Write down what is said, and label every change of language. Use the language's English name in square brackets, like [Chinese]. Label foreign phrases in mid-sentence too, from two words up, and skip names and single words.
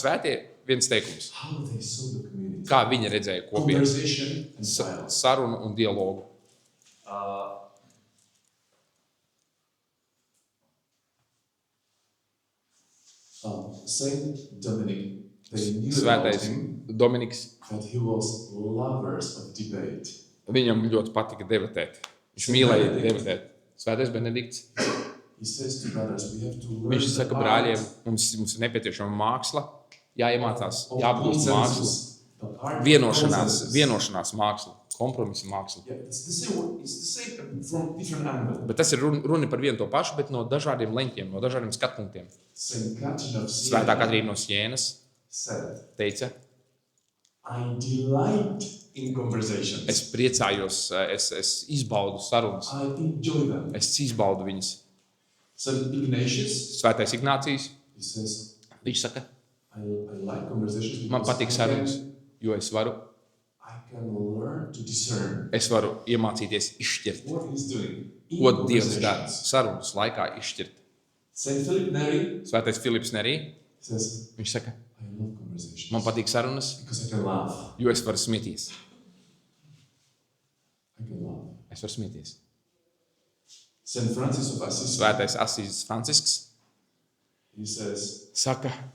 [Latvian] svētie, viens teikums. [English] How they saw the community. [Latvian] Kā viņi redzēja kopienu, [English] Conversation and silence. [Latvian] sarunu un dialogu. [English] Saint Dominic, they knew about [Latvian] Svētais [English] him [Latvian] Dominiks, [English] that he was lovers of debate. [Latvian] viņam ļoti patika debatēt. Viņš mīlēja debatēt. Svētais Benedikts, [English] He says to brothers, we have to learn [Latvian] viņš saka [English] the [Latvian] brāļiem, [English] art [Latvian] mums ir nepieciešama māksla, jāiemācās, [English] of [Latvian] jāapgūst māksla, [English] consensus, the art of consensus. [Latvian] vienošanās māksla, kompromisa māksla. [English] Yeah, it's the same from different angles. [Latvian] Bet tas ir runa par vienu to pašu, bet no dažādiem leņķiem, no dažādiem skatpunktiem. [English] Saint Catherine of [Latvian] Svētā [English] Siena [Latvian] Katrīna no Sienas [English] said, [Latvian] teica, [English] I delight in conversations. [Latvian] es priecājos, es izbaudu sarunas, [English] I enjoy them. [Latvian] es izbaudu viņas. [English] Saint Ignatius, [Latvian] Svētais Ignācijs, [English] he says, [Latvian] viņš saka, [English] I like conversations [Latvian] man [English] because [Latvian] patīk sarunas, jo [English] I can learn to discern [Latvian] es varu iemācīties izšķirt, [English] what he's doing in [Latvian] ko Dievs dara [English] conversations. [Latvian] sarunas laikā izšķirt. [English] Saint Philip Neri [Latvian] Svētais Filips Nerī, [English] says, [Latvian] viņš saka, [English] I love conversations [Latvian] man patīk sarunas, [English] because I can laugh. [Latvian] jo es varu smieties. [English] I can laugh. [Latvian] Es varu smieties. [English] Saint Francis of Assisi, [Latvian] Svētais Asīzes Francisks [English] he says, [Latvian] saka,